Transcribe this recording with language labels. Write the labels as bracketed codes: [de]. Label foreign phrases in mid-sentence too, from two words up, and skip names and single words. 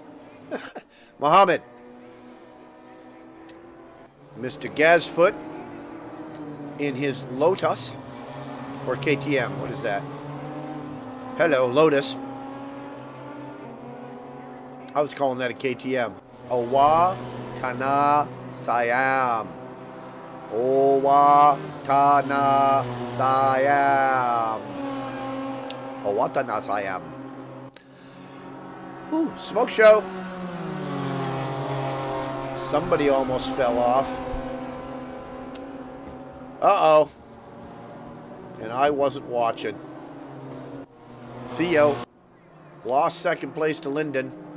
[en] Muhammad. Mr. Gazfoot in his Lotus, or KTM, what is that? Hello, Lotus. I was calling that a KTM. Owa Tana Siam. Owa Tana Siam. Owa Tana Siam. Ooh, smoke show. Somebody almost fell off. Uh-oh. And I wasn't watching. Theo lost second place to Lyndon.